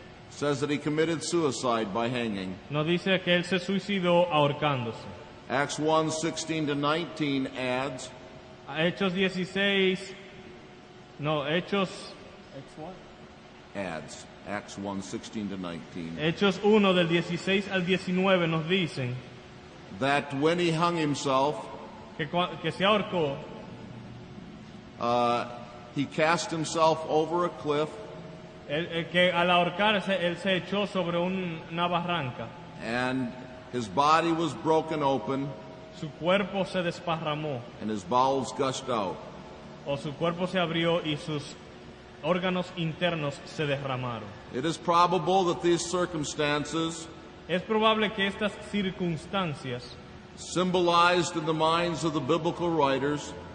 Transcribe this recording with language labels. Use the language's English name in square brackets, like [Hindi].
[English] says that he committed suicide by hanging. [Spanish] nos dice que él se suicidó ahorcándose. [English] Acts 1:16 to 19 adds, [Spanish] Hechos 16, no, Hechos, [English] Acts 1:16 to 19, [Spanish] Hechos 1 del 16 al 19 nos dicen [English] that when he hung himself, [Spanish] que se ahorcó, [English] he cast himself over a cliff, [Spanish] que al ahorcarse él se echó sobre una barranca, [English] and his body was broken open, [Spanish] su cuerpo se desparramó, [English] and his bowels gushed out. [Spanish] o su cuerpo se abrió y sus órganos internos se derramaron. [English] It is probable that these circumstances, [Spanish] Es probable que estas circunstancias [English] symbolized in the minds of the biblical writers,